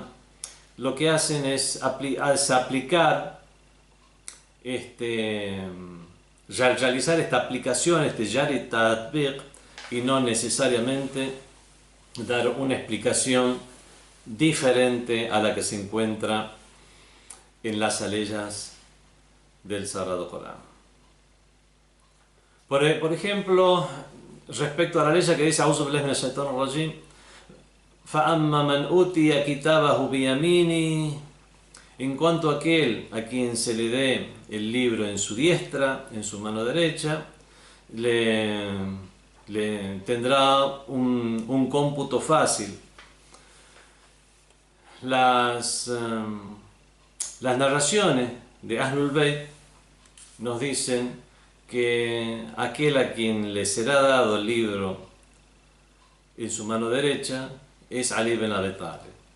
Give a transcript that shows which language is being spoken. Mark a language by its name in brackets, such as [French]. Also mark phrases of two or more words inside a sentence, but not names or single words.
[Spanish] Lo que hacen es aplicar, realizar esta aplicación, [Arabic] جري التطبيق, [Spanish] y no necesariamente dar una explicación diferente a la que se encuentra en las aleyas del Sagrado Corán. Por ejemplo, respecto a la ley que dice [Arabic] أعوذ بالله من الشيطان الرجيم, فَأَمَّا مَنْ أُوتِيَ كِتَابَهُ بِيَمِينِهِ, [Spanish] en cuanto a aquel a quien se le dé el libro en su diestra, en su mano derecha, le tendrá un cómputo fácil. Las narraciones de Ahlul Bayt nos dicen que aquel a quien le será dado el libro en su mano derecha es Ali ibn Abi Talib.